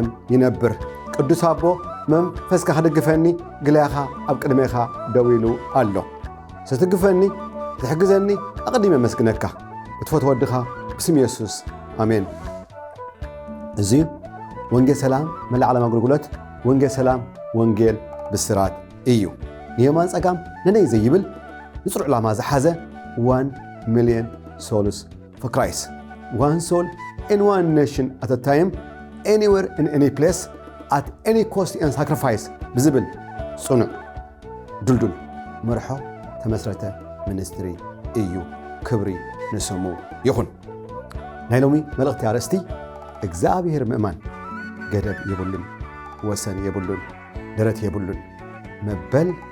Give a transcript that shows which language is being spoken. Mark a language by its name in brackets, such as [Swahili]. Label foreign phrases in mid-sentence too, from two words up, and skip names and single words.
[Tigrinya] ይነብር። ቅዱስ አቦ መንፈስካ ክድግፈኒ ግልያኻ ኣብ ቅድሜኻ ደው ኢሉ ኣሎ። ስትግፈኒ ትሕግዘኒ ኣቕዲመ መስግነካ እትፈትዎ ወድኻ ብስም ኢየሱስ ኣሜን። እዚ ወንጌል ሰላም መላእ ዓለም ኣገልግሎት ወንጌል ሰላም ወንጌል ብስራት እዩ። የማን ጸጋም ነነይ ዘይብል ንጽሩዕ ዕላማ ዝሓዘ [English] 1 million souls for Christ. One soul in one nation at a time, anywhere in any place, at any cost and sacrifice. [Tigrinya] ብዝብል ጽኑዕ ዱልዱል መርሖ ተመስረተ ሚኒስትሪ እዩ። ክብሪ ንስሙ ይኹን። ናይ ሎሚ መልእኽቲ ኣርእስቲ እግዚአብሔር ምእማን ገደብ የብሉን፣ ወሰን የብሉን፣ ደረት የብሉን መበል